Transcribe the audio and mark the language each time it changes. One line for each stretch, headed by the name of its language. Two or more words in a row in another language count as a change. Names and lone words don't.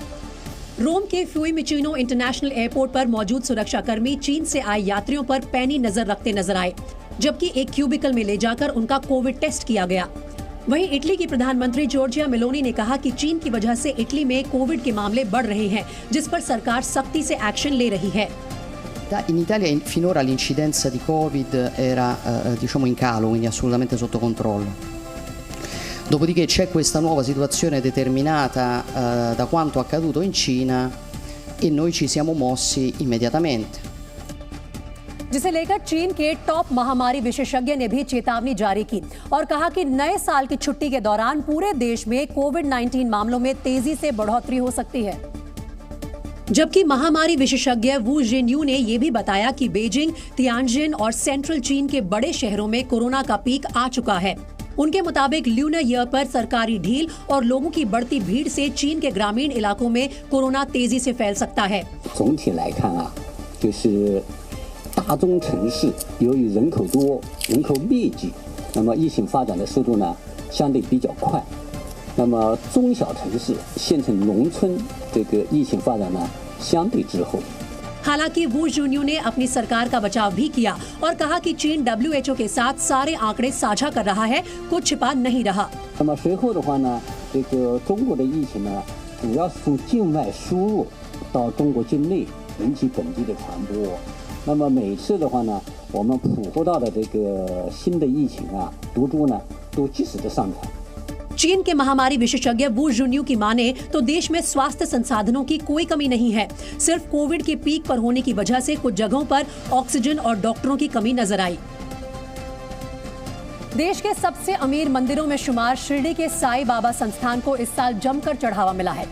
Hindi: रोम के फ्यूमिचिनो इंटरनेशनल एयरपोर्ट पर मौजूद सुरक्षाकर्मी चीन से आए यात्रियों पर पैनी नजर रखते नजर आए, जबकि एक क्यूबिकल में ले जाकर उनका कोविड टेस्ट किया गया। वहीं इटली की प्रधानमंत्री जॉर्जिया मेलोनी ने कहा कि चीन की वजह से इटली में कोविड के मामले बढ़ रहे हैं, जिस पर सरकार सख्ती से एक्शन ले रही है।
Italian: In Italia finora l'incidenza di Covid era in calo, quindi assolutamente sotto controllo. Dopodiché c'è questa nuova situazione determinata da quanto accaduto in Cina e noi ci siamo mossi immediatamente.
Hindi: जिसे लेकर चीन के टॉप महामारी विशेषज्ञ ने भी चेतावनी जारी की और कहा कि नए साल की छुट्टी के दौरान पूरे देश में कोविड-19 मामलों में तेजी से बढ़ोतरी हो सकती है। जबकि महामारी विशेषज्ञ वू जिनयू ने यह भी बताया कि बीजिंग, तियानजिन और सेंट्रल चीन के बड़े शहरों में कोरोना का पीक आ चुका है। उनके मुताबिक
English: Lunar Year
Hindi: पर सरकारी ढील और लोगों की बढ़ती भीड़ से चीन के ग्रामीण इलाकों में कोरोना तेजी से फैल सकता है।
Chinese: 大中城市由于人口多、人口密集，那么疫情发展的速度呢相对比较快。那么中小城市、县城、农村这个疫情发展呢相对滞后。
Hindi: हालांकि वू जिनयू ने अपनी सरकार का बचाव भी किया और कहा कि चीन WHO के साथ सारे आंकड़े साझा कर रहा है, कुछ छिपा नहीं रहा।
Chinese: 那么随后的话呢，这个中国的疫情呢，主要是从境外输入到中国境内引起本地的传播。那么每次的话呢，我们捕获到的这个新的疫情啊、毒株呢，都及时的上传。
Hindi: चीन के महामारी विशेषज्ञ वू जिनयू की माने तो देश में स्वास्थ्य संसाधनों की कोई कमी नहीं है, सिर्फ कोविड के पीक पर होने की वजह से कुछ जगहों पर ऑक्सीजन और डॉक्टरों की कमी नजर आई। देश के सबसे अमीर मंदिरों में शुमार शिरडी के साईं बाबा संस्थान को इस साल जमकर चढ़ावा मिला है।